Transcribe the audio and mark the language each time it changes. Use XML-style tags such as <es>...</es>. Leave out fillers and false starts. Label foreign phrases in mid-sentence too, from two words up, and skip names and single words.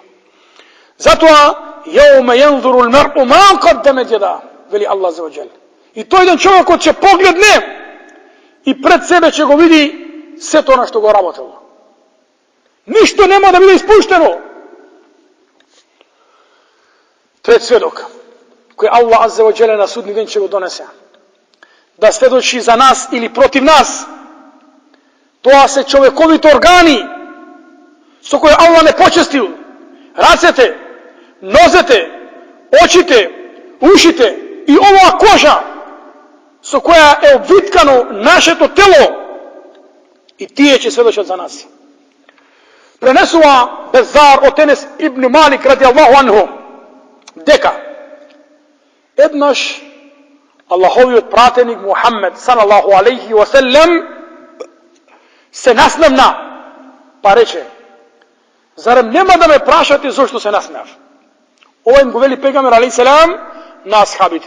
<mk>Затоа</mk> <ar>يوم ينظر المرء ما قدمت يداه,</ar> <mk>вели Аллах</mk> <ar>عز وجل.</ar> <mk>И тој ден човекот ќе погледне и пред себе ќе го види сето на што го работело. Ништо нема да биде испуштено. Трет сведок, кој Аллах</mk> <ar>عز وجل</ar> <mk>на судни ден ќе го донесе, да сведочи за нас или против нас, тоа се човековите органи со кои Аллах не почестил: рацете, нозете, очите, ушите и оваа кожа со која е обвиткано нашето тело, и тие ќе сведочат за нас. Пренесува Безар од Енес ибн Малик</mk> <ar>رضي الله عنه</ar> <mk>дека еднаш Аллаховиот пратеник Мухаммед</mk> <ar>صلى الله عليه وسلم</ar> <mk>се насмевна, па рече: зарем нема да ме прашате зошто се насмеав? Ова им го вели пегамбер</mk> <ar>عليه السلام</ar> <mk>на асхабите.</mk>